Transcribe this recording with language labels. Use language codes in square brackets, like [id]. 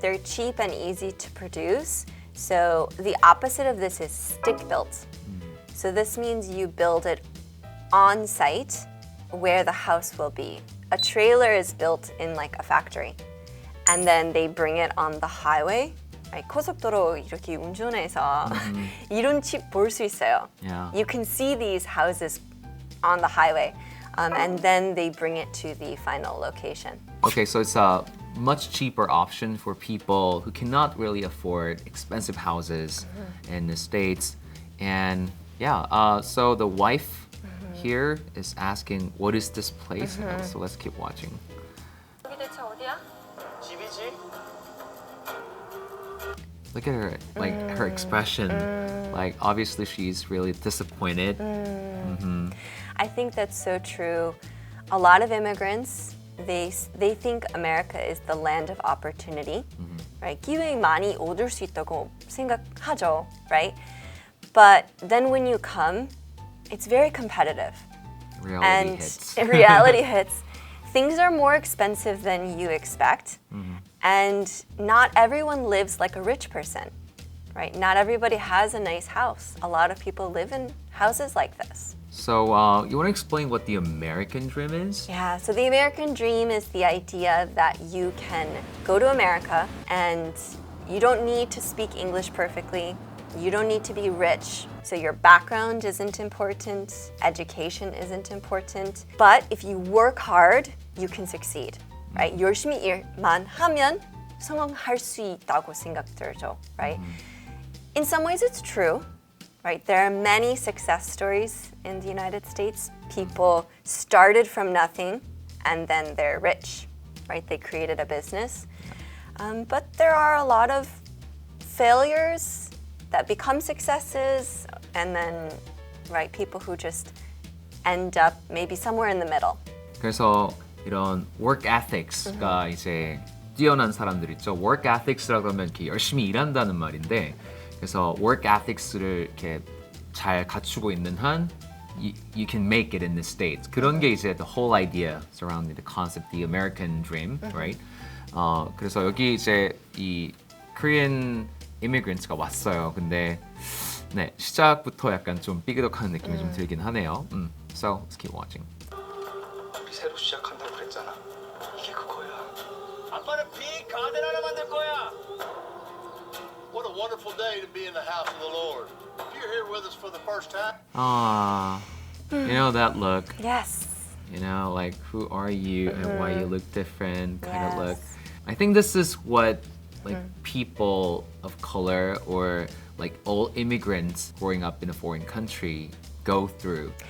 [en] They're cheap and easy to produce. So the opposite of this is stick-built. So this means you build it on site where the house will be. A trailer is built in like a factory. And then they bring it on the highway. Right? [ko] 고속도로 이렇게 운전해서 이런 집 볼 수 있어요. [en] Yeah. You can see these houses on the highway. And then they bring it to the final location. Okay, so it's a much cheaper option for people who cannot really afford expensive houses in the States. And yeah, so the wife here is asking, what is this place? So let's keep watching. [ko] 여기 대체 어디야? 집이지? [en] Look at her, like her expression. Like obviously she's really disappointed. I think that's so true. A lot of immigrants, they think America is the land of opportunity, right? [ko] 기회 많이 얻을 수 있다고 생각하죠, [en] right? But then when you come, it's very competitive. Reality And hits. reality hits. Things are more expensive than you expect. And not everyone lives like a rich person, right? Not everybody has a nice house. A lot of people live in houses like this. So you want to explain what the American dream is? Yeah, so the American dream is the idea that you can go to America and you don't need to speak English perfectly. You don't need to be rich. So your background isn't important, education isn't important. But if you work hard, you can succeed, right? [ko] 열심히 일만 하면 성공할 수 있다고 생각 들죠, [en] right? In some ways it's true, right? There are many success stories in the United States. People started from nothing and then they're rich, right? They created a business. But there are a lot of failures that become successes and then, right, people who just end up maybe somewhere in the middle. [ko] 그래서 이런 work ethics가 이제 뛰어난 사람들 있죠. work ethics라 그러면 이렇게 열심히 일한다는 말인데, 그래서 work ethics를 이렇게 잘 갖추고 있는 한 [en] you can make it in the States. [ko] 그런 게 이제 [en] the whole idea surrounding the concept, the American dream, right? [ko] 그래서 여기 이제 이 Korean immigrants가 왔어요. 근데 네, 시작부터 약간 좀 삐그덕하는 느낌이 좀 들긴 하네요. [en] So let's keep watching. [ko] 우리 새로 시작한다고 그랬잖아. 이게 그거야. 아빠는 빅 가든 하나 만들 거야. [en] What a wonderful day to be in the house of the Lord. If you're here with us for the first time, Ah, you know that look. Yes. You know, like who are you and why you look different kind of look. Yes. I think this is what like people of color or like all immigrants growing up in a foreign country go through.